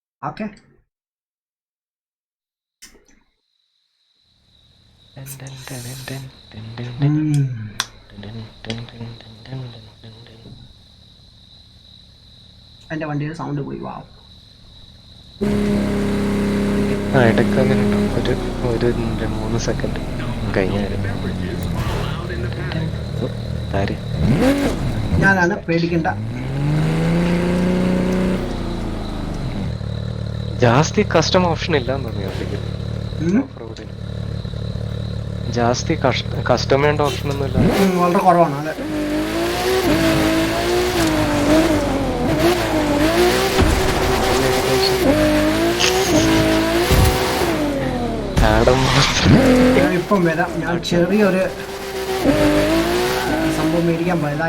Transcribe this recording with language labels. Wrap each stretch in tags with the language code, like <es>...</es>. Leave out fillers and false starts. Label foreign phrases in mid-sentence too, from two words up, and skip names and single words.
<ml>ഓക്കെ എൻ്റെ വണ്ടിയുടെ സൗണ്ട് പോയി. വാവ്. ഇടയ്ക്ക് അങ്ങനെ ഉണ്ടാവും. ഒരു 3 സെക്കൻഡ് കഴിഞ്ഞായിരുന്നു. ഞാനാണ്, പേടിക്കണ്ട.</ml> <kn>ಜಾಸ್ತಿ</kn> <en>custom option</en> <kn>ಇಲ್ಲ ನೋಡಿ ಅವರಿಗೆ.</kn> <ml>ಜಾಸ್ತಿ</ml> <en>custom and option</en> <ml>ഒന്നും ഇല്ല. വളരെ കുറവാണ് അതെ. ഇപ്പം വരാം. ഞാൻ ചെറിയൊരു സംഭവം മേടിക്കാൻ പോയതാ.</ml>